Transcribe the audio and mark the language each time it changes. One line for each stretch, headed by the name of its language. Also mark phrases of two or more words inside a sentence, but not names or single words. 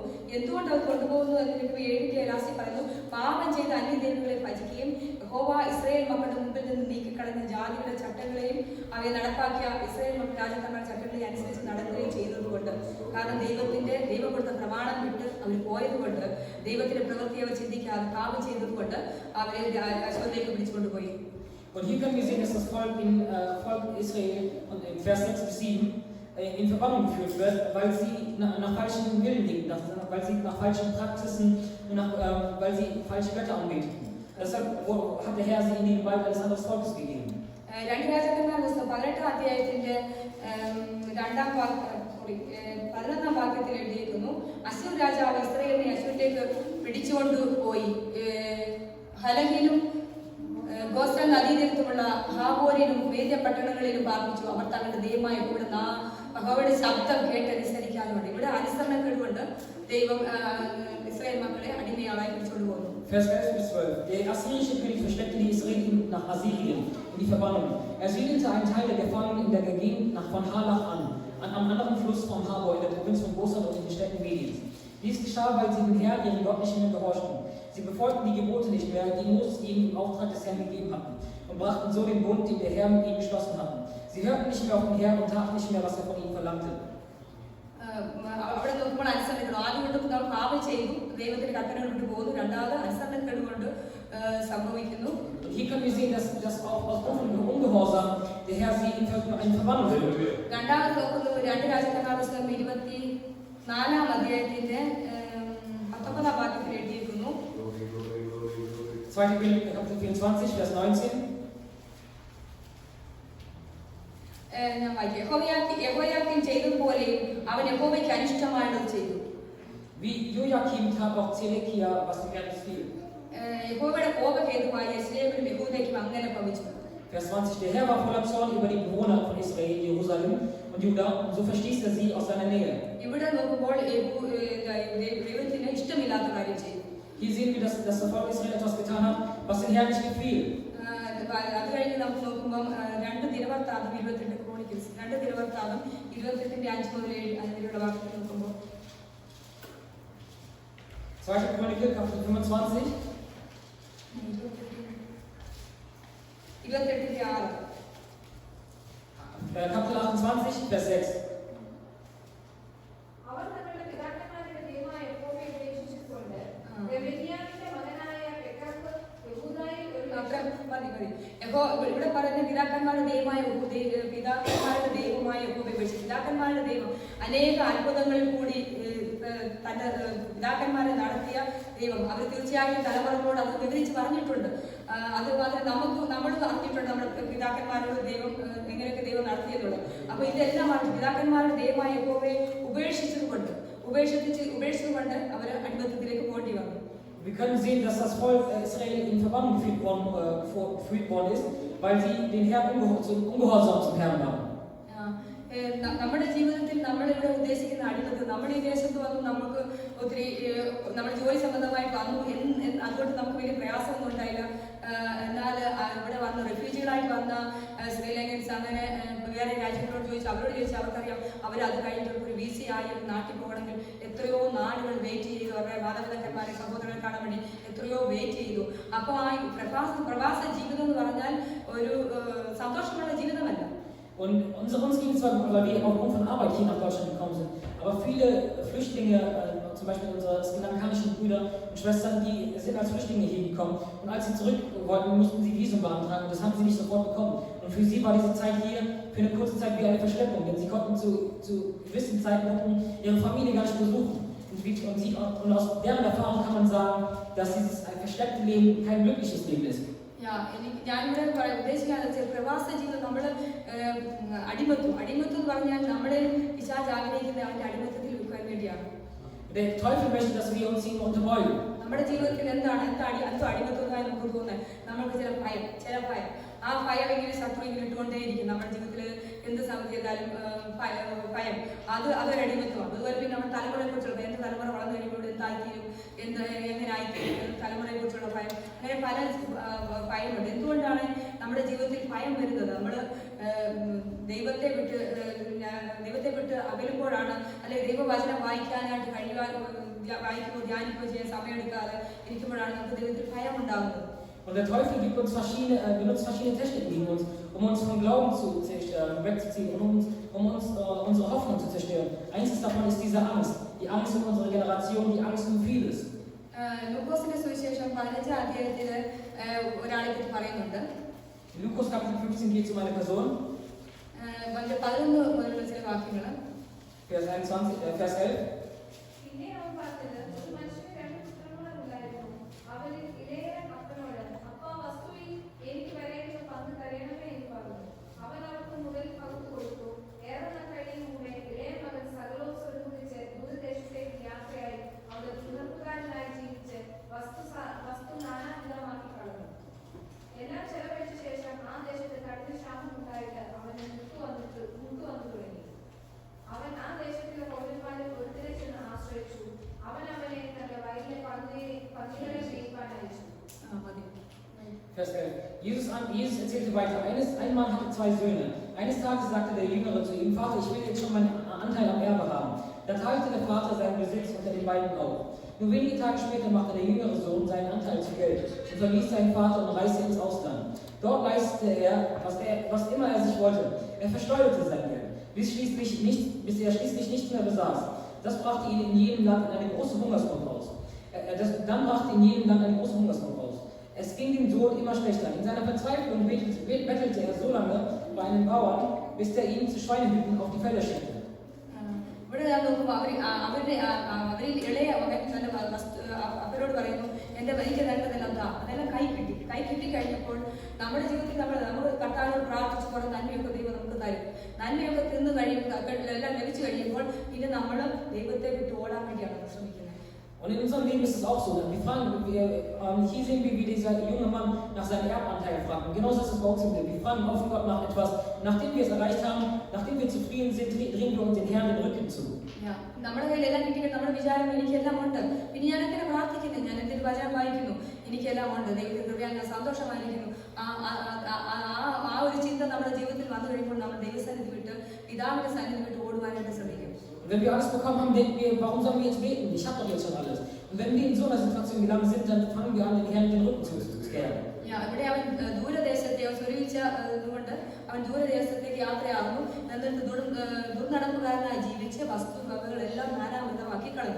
Malayalam: എന്തുകൊണ്ട് അവർ കൊണ്ടുപോകുന്നു എന്ന് 7 ലാസ്റ്റിൽ പറയുന്നു. പാപം ചെയ്ത അന്യദേവങ്ങളെ ഭജിക്കുകയും യഹോവ ഇസ്രായേൽ മക്കളുടെ മുമ്പിൽ നിന്ന് നീക്കിക്കളഞ്ഞ ജാതികളുടെ ചട്ടങ്ങളെയും അവയെ നടപ്പാക്കിയ ഇസ്രായേൽ മക്കൾ രാജാക്കന്മാരുടെ ചട്ടങ്ങളെ അനുസരിച്ച് നടക്കുകയും ചെയ്തതുകൊണ്ട്, കാരണം ദൈവം കൊടുത്ത പ്രമാണം വിട്ട് അവർ പോയതുകൊണ്ട്, ദൈവത്തിന്റെ പ്രവൃത്തി അവർ ചിന്തിക്കാതെ പാപം ചെയ്തതുകൊണ്ട് അവരെ അശ്വരിലേക്ക് പിടിച്ചുകൊണ്ടുപോയി.
German: Und hier können wir sehen, dass das Volk Israel und in Vers 6 bis 7 in Verbannung geführt wird, weil sie nach falschen Willen leben, weil sie nach falschen Praxisen und weil sie falsche Götter anbeten. Deshalb hat der Herr sie in die Gewalt eines anderen Volkes gegeben.
Malayalam: 2 രാജാക്കന്മാരുടെ പുസ്തകം 18 അധ്യായത്തിന്റെ 11 വാക്യത്തിൽ എഴുതിയിരിക്കുന്നു, അശ്ശൂർ രാജാവ് ഇസ്രായേലിനെ അശ്ശൂരിലേക്ക് പിടിച്ചുകൊണ്ട് പോയി ഹലഹിലും ഗോസൻ നദീതീരത്തുമുള്ള ഹാബോരിലും വേദ്യ പട്ടണങ്ങളിലും പാർപ്പിച്ചു. അവർ തങ്ങളുടെ ദൈവമായ യഹോവയുടെ ശബ്ദം കേട്ടനുസരിക്കാനുണ്ട്. ഇവിടെ അനുസരണക്കേടുകൊണ്ട് ദൈവം ഇസ്രായേൽ മക്കളെ അടിമയാളായി പിടിച്ചുകൊണ്ട് പോകുന്നു.
German: Vers 11 bis 12. Der assyrische König versteckte die Israeliten nach Assyrien in die Verbannung. Er siedelte einen Teil der Gefangenen in der Gegend von Halach an, am anderen Fluss vom Habor in der Provinz von Gosan und in den Städten Mediens. Dies geschah, weil sie dem Herrn ihren Gott nicht mehr gehorchten. Sie befolgten die Gebote nicht mehr, die Moses ihnen im Auftrag des Herrn gegeben hatten, und brachten so den Bund, den der Herr mit ihnen geschlossen hatte. Sie hörten nicht mehr auf den Herrn und taten nicht mehr, was er von ihnen verlangte.
Malayalam: അവിടെ നോക്കുമ്പോൾ അനുസരണക്കേട്, ആദ്യം കൊണ്ട് നമ്മൾ പാപം ചെയ്തു, ദൈവത്തിന്റെ കൽപ്പനകൾ വിട്ടു പോകുന്നു. രണ്ടാമത് അനുസരണക്കേട് കൊണ്ട് സംഭവിക്കുന്നു.
German: Hier können wir sehen, dass auch aus Ungehorsam der Herr sie in Verbannung führt.
Malayalam: രണ്ടാമത് നോക്കുന്നു 2 രാജാക്കന്മാരുടെ പുസ്തകം 24 അധ്യായത്തിന്റെ 19 വാക്യത്തിൽ എഴുതിയിരിക്കുന്നു.
German: 2. Könige Kapitel 24, Vers 19.
Malayalam: ഞാൻ വായിക്കാം. യഹോയാക്കീം ചെയ്തതുപോലെയും അവൻ യഹോവയ്ക്ക് അനിഷ്ടമായത് ചെയ്തു.
German: Wie Joachim tat auch Zedekia, was ihm ganz fiel.
Malayalam: യഹോവയുടെ കോപഹേതുവായി യെരൂശലേമിലും യഹൂദയ്ക്കും അങ്ങനെ ഭവിച്ചു.
German: Vers 20. Der Herr war voller Zorn über die Bewohner von Israel, Jerusalem und Juda, und so verstieß er sie aus seiner Nähe.
Malayalam: ഇവിടെ നോക്കുമ്പോൾ ദൈവത്തിന് ഇഷ്ടമില്ലാത്ത കാര്യം ചെയ്തു.
German: Hier sehen wir, dass das Volk Israel etwas getan hat, was den Herrn nicht gefiel.
Malayalam: അത് കഴിഞ്ഞ് നമുക്ക് നോക്കുമ്പോൾ 2 ദിനവൃത്താന്തം 22 ക്രോണിക്കൽസ് 2 ദിനവൃത്താന്തം 28ന്റെ 5 മുതൽ 7 അതിലുള്ള വാക്യത്തിൽ നോക്കുമ്പോൾ
German: 2. Chroniker, Kapitel 25.
Malayalam: 28ന്റെ 6.
German: Kapitel 28, Vers 6.
Malayalam: അവർ തങ്ങളുടെ പിതാക്കന്മാരുടെ ദൈവമായ യഹോവയെ ഉപേക്ഷിച്ചുകൊണ്ട് ബെന്യാമീന്റെ മകനായ പെക്കഹ് യെഹൂദയിൽ ഒരു ഇവിടെ പറയുന്ന പിതാക്കന്മാരുടെ ദൈവമായ പിതാക്കന്മാരുടെ ദൈവമായ പിതാക്കന്മാരുടെ ദൈവം അനേക അത്ഭുതങ്ങളിൽ കൂടി തന്റെ പിതാക്കന്മാരെ നടത്തിയ ദൈവം അവർ തീർച്ചയായും തലമുറകളോട് അത് വിവരിച്ച് പറഞ്ഞിട്ടുണ്ട്. അതുമാത്രം നമ്മൾ അറിഞ്ഞിട്ടുണ്ട് നമ്മുടെ പിതാക്കന്മാരോട് ദൈവം എങ്ങനെയൊക്കെ ദൈവം നടത്തിയതുള്ളത്. അപ്പൊ ഇതെല്ലാം പിതാക്കന്മാരുടെ ദൈവമായ യഹോവയെ ഉപേക്ഷിച്ചതുകൊണ്ട് അവർ അടിമത്തത്തിലേക്ക് പോകേണ്ടി വന്നു.
German: Wir können sehen, dass das Volk Israel in Verbannung geführt worden ist, weil sie den Herrn ungehorsam zum Herrn waren.
Malayalam: നമ്മുടെ ജീവിതത്തിൽ നമ്മളിവിടെ ഉദ്ദേശിക്കുന്ന അടിമത്തം, നമ്മുടെ ഈ ദേശത്ത് വന്നു നമുക്ക് ഒത്തിരി നമ്മുടെ ജോലി സംബന്ധമായിട്ട് വന്നു, അതുകൊണ്ട് നമുക്ക് വലിയ പ്രയാസമൊന്നും ഉണ്ടായില്ല. എന്നാൽ ഇവിടെ വന്ന് റെഫ്യൂജികളായിട്ട് വന്ന ശ്രീലങ്കൻസ് അങ്ങനെ വേറെ രാജ്യങ്ങളോട് അവരോട് ചോദിച്ചാൽ അവർക്കറിയാം അത് കഴിഞ്ഞിട്ട് ഒരു VC ആയി നാട്ടിൽ പോകണമെങ്കിൽ എത്രയോ നാടുകൾ വെയിറ്റ് ചെയ്തു, അവരുടെ മാതാപിതാക്കന്മാരെ സഹോദരനെ കാണാൻ വേണ്ടി എത്രയോ വെയിറ്റ് ചെയ്തു. അപ്പോൾ ആ പ്രവാസ ജീവിതം എന്ന് പറഞ്ഞാൽ ഒരു സന്തോഷമുള്ള ജീവിതമല്ല.
German: Und uns ging es zwar, weil wir aufgrund von Arbeit hier nach Deutschland gekommen sind, aber viele Flüchtlinge, zum Beispiel unsere srilankanischen Brüder und Schwestern, die sind als Flüchtlinge hier gekommen, und als sie zurück wollten, mussten sie Visum beantragen, und das haben sie nicht sofort bekommen. Und für sie war diese Zeit hier für eine kurze Zeit wie eine Verschleppung, denn sie konnten zu gewissen Zeiten ihre Familie gar nicht besuchen. Und aus deren Erfahrung kann man sagen, dass dieses versteckte Leben kein glückliches Leben ist.
Malayalam: ഞാനിവിടെ ഉദ്ദേശിക്കാന്ന് പ്രവാസ ജീവിതം നമ്മള് അടിമത്വം എന്ന് പറഞ്ഞാൽ നമ്മളെ പിശാച് ആഗ്രഹിക്കുന്ന അവന്റെ അടിമത്തത്തിൽ വിൽക്കാൻ വേണ്ടിയാണ്.
German: Der Teufel möchte, dass wir uns ihm unterbeugen.
Malayalam: നമ്മുടെ ജീവിതത്തിൽ എന്തോ അടിമത്വമായി നമുക്ക് തോന്നുന്നത് നമ്മൾക്ക് ചില ഭയം ആ ഭയം എങ്ങനെ ശത്രു ഇങ്ങനെ ഇട്ടുകൊണ്ടേയിരിക്കും. നമ്മുടെ ജീവിതത്തിൽ എന്ത് സമയം ചെയ്താലും ഭയം അതൊരു അടിമത്വമാണ്. അതുപോലെ പിന്നെ നമ്മുടെ തലമുറയെ കുറിച്ചുള്ള എന്റെ തലമുറ വളർന്നു കഴിയുമ്പോൾ എന്തായിത്തീരും, എങ്ങനെ ആയിത്തീരും, തലമുറയെ കുറിച്ചുള്ള ഭയം, അങ്ങനെ പല ഭയമുണ്ട്. എന്തുകൊണ്ടാണ് നമ്മുടെ ജീവിതത്തിൽ ഭയം വരുന്നത്? നമ്മൾ ദൈവത്തെ വിട്ട് അകലുമ്പോഴാണ്, അല്ലെങ്കിൽ ദൈവവചനം വായിക്കാനായിട്ട് വായിക്കുകയോ ധ്യാനിക്കുകയോ ചെയ്യാൻ സമയമെടുക്കാതെ ഇരിക്കുമ്പോഴാണ് നമുക്ക് ദൈവത്തിൽ ഭയം ഉണ്ടാകുന്നത്.
German: Und der Teufel benutzt verschiedene Techniken gegen uns, um uns vom Glauben wegzuziehen, um uns unsere Hoffnung zu zerstören. Eins davon ist diese Angst. Die Angst um unsere Generation, die Angst um vieles.
Malayalam: ലൂക്കോസിന്റെ സുവിശേഷം 15-ാം അധ്യായത്തിൽ ഒരാളെ പറ്റി പറയുന്നുണ്ട്.
German: Lukas Kapitel 15 geht es um eine Person.
Malayalam: 11 മുതലുള്ള ചില വാക്യങ്ങൾ.
German: Vers 11.
Malayalam: പിന്നെ അവൻ പറഞ്ഞത്, ഒരു മനുഷ്യന് 2 പുത്രന്മാരുണ്ടായിരുന്നു. അവരിൽ ഇളയവൻ അപ്പനോട്, അപ്പാ, വസ്തുവിൽ എനിക്ക് വരേണ്ട പങ്ക് തരയണമേ എന്ന് പറഞ്ഞു. അവൻ അവർക്ക് മുതൽ പകുത്തു കൊടുത്തു. ഏറെ നാൾ കഴിയും മുമ്പേ ഇളയ മകൻ സകലവും സ്വരുപിടിച്ച് ദൂരദേശത്തേക്ക് യാത്രയായി അവിടെ തുണർപ്പുകാരനായി ജീവിച്ച് വസ്തു നാനാവിധമാക്കി കളഞ്ഞു. എല്ലാം ചെലവഴിച്ച ശേഷം ആ ദേശത്ത് കഠിന ക്ഷാമം ഉണ്ടായിട്ട് അവന് മുട്ടു വന്നു തുടങ്ങി. അവൻ ആ ദേശത്തിലെ പൗരന്മാരിൽ ഒരുത്തരെ ചെന്ന് ആശ്രയിച്ചു. അവൻ അവനെ തന്റെ വയലിലെ പന്നികളെ മേയ്പ്പാൻ അയച്ചു.
German: Vers 11. Jesus erzählte weiter, ein Mann hatte 2 Söhne. Eines Tages sagte der Jüngere zu ihm, Vater, ich will jetzt schon meinen Anteil am Erbe haben. Da teilte der Vater seinen Besitz unter den beiden auf. Nur wenige Tage später machte der jüngere Sohn seinen Anteil zu Geld und verließ seinen Vater und reiste ins Ausland. Dort leistete er, was immer er sich wollte. Er versteuerte sein Geld, bis er schließlich nichts mehr besaß. Das brachte ihn in jedem Land in eine große Hungersnot aus. Es ging dem Sohn immer schlechter. In seiner Verzweiflung bettelte er so lange bei einem Bauern, bis der ihn zu Schweinehüten auf die Felder schickte.
Malayalam: ഇവിടെ ഞാൻ നോക്കുമ്പോൾ അവരിൽ ഇളയ മകൻ തന്റെ അവരോട് പറയുന്നു, എനിക്ക് വേണ്ടതെല്ലാം താ. അതെല്ലാം കൈ കിട്ടി കഴിഞ്ഞപ്പോൾ നമ്മുടെ ജീവിതത്തിൽ നമ്മൾ കർത്താവിനോട് പ്രാർത്ഥിച്ച് കുറെ നന്മയൊക്കെ ദൈവം നമുക്ക് തരും. നന്മയൊക്കെ തിന്നു കഴിയുമ്പോൾ എല്ലാം ലഭിച്ചു കഴിയുമ്പോൾ പിന്നെ നമ്മൾ ദൈവത്തെ വിട്ട് ഓടാൻ വേണ്ടിയാണ് ശ്രമിക്കുന്നത്.
German: Und in unserem Leben ist es auch so. Hier sehen wir, wie dieser junge Mann nach seinem Erbanteil fragt. Und genauso ist es bei uns im Leben. Wir fragen oft Gott nach etwas. Nachdem wir es erreicht haben, nachdem wir zufrieden sind, drehen wir uns den Herrn den Rücken zu.
Malayalam: നമ്മുടെ കയ്യിലെല്ലാം കിട്ടിയിട്ട് നമ്മുടെ വിചാരം എനിക്കെല്ലാം ഉണ്ട്, പിന്നെ ഞാൻ എന്തിനാ പ്രാർത്ഥിക്കുന്നു, ഞാൻ എന്തിന് വചനം വായിക്കുന്നു, എനിക്കെല്ലാം ഉണ്ട്, ദൈവത്തിന്റെ കൃപയാൽ ഞാൻ സന്തോഷമായിരിക്കുന്നു. ആ ഒരു ചിന്ത നമ്മുടെ ജീവിതത്തിൽ വന്നു കഴിയുമ്പോൾ നമ്മൾ ദൈവസന്നിധി വിട്ട് പിതാവിന്റെ സന്നിധി വിട്ട് ഓടുവാനായിട്ട് ശ്രമിക്കും.
German: Wenn wir alles bekommen haben, denken wir, warum sollen wir jetzt beten? Ich habe doch jetzt schon alles. Und wenn wir in so einer Situation gelangt sind, dann fangen wir an, den Herrn den Rücken zu kehren.
Malayalam: ഇവിടെ അവൻ ദൂരദേശത്തെ സ്വരൂപിച്ചതുകൊണ്ട് അവൻ ദൂരദേശത്തേക്ക് യാത്രയാകുന്നു. എന്നിട്ട് ദുർനടപ്പുകാരനായി ജീവിച്ച് വസ്തുവകകളെല്ലാം നാനാവിധമാക്കി കളഞ്ഞു.